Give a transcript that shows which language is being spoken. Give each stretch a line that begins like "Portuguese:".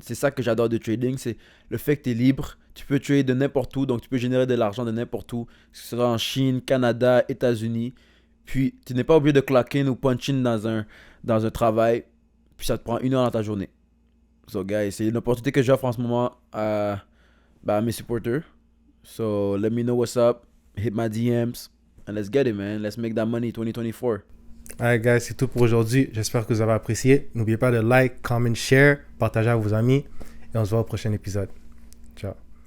French: C'est ça que j'adore du trading, c'est le fait que tu es libre. Tu peux trade de n'importe où, donc tu peux générer de l'argent de n'importe où, que ce soit en Chine, Canada, États-Unis. Puis tu n'es pas obligé de clock in ou punch in dans un travail, puis ça te prend 1 heure dans ta journée. So guys, c'est une opportunité que j'offre en ce moment à mes supporters.
English: So let me know what's up, hit my DMs, and let's get it, man. Let's make that money 2024.
French: Alright guys, c'est tout pour aujourd'hui. J'espère que vous avez apprécié. N'oubliez pas de
English: like, comment, share,
French: partager à vos amis. Et on se voit au prochain épisode. Ciao.